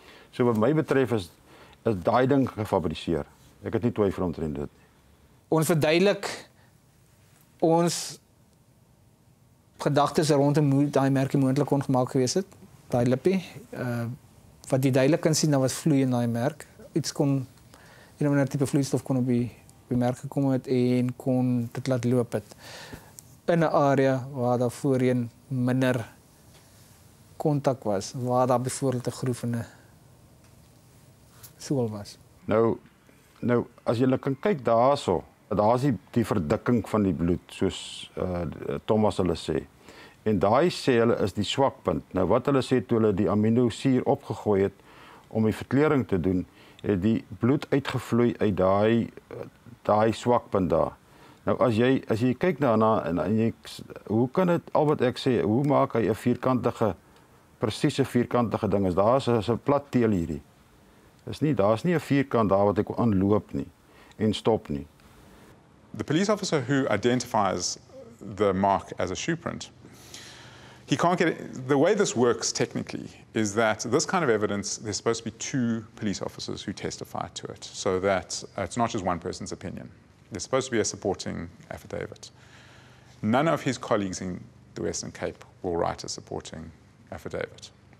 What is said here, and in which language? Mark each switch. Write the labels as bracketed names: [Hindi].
[Afrikaans] So wat my betref is daai ding gefabriseer. Ek het nie twyfel omtrent dit. Ons verduidelik ons gedagtes rondom hoe daai merkie moontlik kon gemaak gewees het. Daai lippie, wat jy duidelik kan sien, dat was vloei in daai merk. Iets kon, een of ander tipe vloeistof kon op die merk gekom het en kon dit laat loop het. In 'n area waar daar voorheen minder kontak was, waar daar byvoorbeeld 'n groef in 'n sool was. Nou as jy kan kyk daarso, daar's die verdikking van die bloed, soos Thomas hulle sê. En daai sê hulle is die swakpunt. Nou wat hulle sê toe hulle die aminosuur opgegooi het om die verkleuring te doen, het die bloed uitgevloei uit daai swakpunt daar. Nou as jy kyk daarna en hoe kan dit al wat ek sê, hoe maak hy 'n presiese vierkantige ding? Daar's 'n plat teel hierdie. Daar's nie 'n vierkant daar wat ek aanloop nie en stop nie. [English] The police officer who identifies the mark as a shoe print, he can't get it. The way this works technically is that this kind of evidence, there's supposed to be 2 police officers who testify to it, so that it's not just one person's opinion. There's supposed to be a supporting affidavit. None of his colleagues in the Western Cape will write a supporting affidavit.